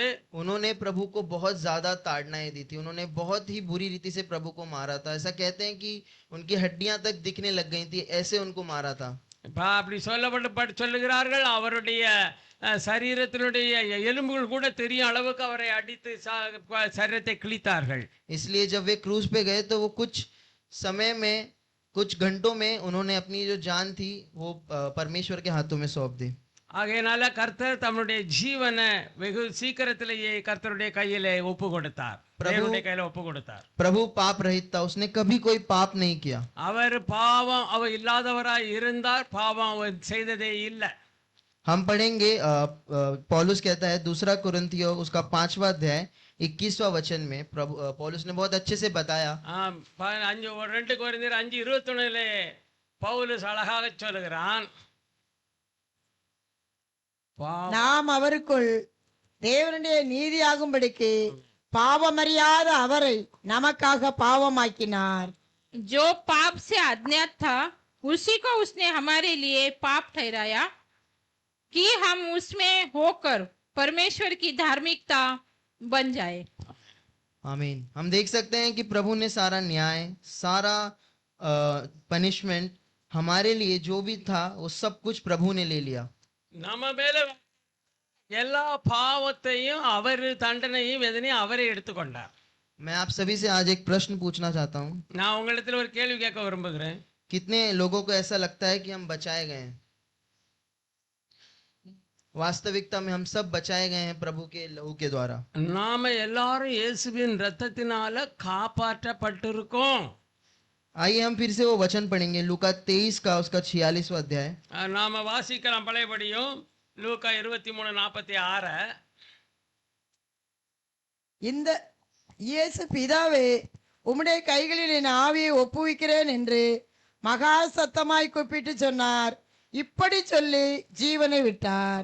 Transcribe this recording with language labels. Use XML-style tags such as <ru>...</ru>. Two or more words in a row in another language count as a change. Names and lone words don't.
<hi>उन्होंने प्रभु को बहुत ज्यादा ताड़नाएं दी थी। उन्होंने बहुत ही बुरी रीति से प्रभु को मारा था। ऐसा कहते हैं कि उनकी हड्डियां तक दिखने लग गई थी, ऐसे उनको मारा था।</hi> <ta>அப்படி சொல்லுகிறார்கள். அவருடைய சரீரத்தினுடைய எலும்புகள் கூட தெரியும் அளவுக்கு அவரை அடித்து சரீரத்தை கிழித்தார்கள்.</ta> <hi>इसलिए जब वे क्रूस पे गए तो वो कुछ समय में, कुछ घंटों में उन्होंने अपनी जो जान थी वो परमेश्वर के हाथों में सौंप दी।</hi> <ta>ஆகையினால கர்த்தர் தம்முடைய ஜீவனை வெகு சீக்கிரத்திலேயே கர்த்தருடைய கையிலே ஒப்பு கொடுத்தார். தேவனுடைய கையில ஒப்பு கொடுத்தார்.</ta> <hi>प्रभु पाप रहित था, उसने कभी कोई पाप नहीं किया।</hi> <ta>அவர் பாவம் அவர் இல்லாதவராய் இருந்தார், பாவம் அவர் செய்ததே இல்லை.</ta> <hi>हम पढ़ेंगे पौलुस कहता है 2 कुरिन्थियों उसका 5वां अध्याय 21वां वचन में, प्रभु पौलुस ने बहुत अच्छे से बताया।</hi> <ta>2 கொரிந்தியர் 5:21 பவுலஸ் அழகாக சொல்லுகிறான், நாம் அவருக்குள் தேவனுடைய நீதியாகும்படிக்கு பாவமறியாத அவரை நமக்காக பாவமாக்கினார்.</ta> <hi>जो पाप से अज्ञात था उसी को उसने हमारे लिए पाप ठहराया कि हम उसमें होकर परमेश्वर की धार्मिकता बन जाए। आमीन। हम देख सकते हैं कि प्रभु ने सारा न्याय, सारा पनिशमेंट हमारे लिए जो भी था वो सब कुछ प्रभु ने ले लिया।</hi> <ta>நம்ம மேல எல்லா பாவத்தையும் அவர் தண்டனையும் வேதனையும் அவரே எடுத்துக்கொண்டார்.</ta> <hi>मैं आप सभी से आज एक प्रश्न पूछना चाहता हूँ।</hi> <ta>நான் உங்களிடத்தில் ஒரு கேள்வி கேட்க விரும்புகிறேன்.</ta> <hi>कितने लोगों को ऐसा लगता है कि हम बचाए गए हैं? वास्तविकता में हम सब बचाए गए हैं प्रभु के लहू के द्वारा।</hi> <ta>நாம எல்லாரும் இயேசுவின் இரத்தத்தினால காப்பாற்றப்பட்டிருக்கோம்.</ta> <hi>आइए हम फिर से वो वचन पढ़ेंगे, लूका 23 का उसका 46वां अध्याय।</hi> <ta>நாம வாசிக்கலாம் பழையபடியும் லூக்கா 23:46. இந்த இயேசு பிதாவே உம்முடைய கைகளில் என் ஆவியை ஒப்புவிக்கிறேன் என்று மகா சத்தமாய் கூப்பிட்டு சொன்னார். இப்படி சொல்லி ஜீவனை விட்டார்.</ta>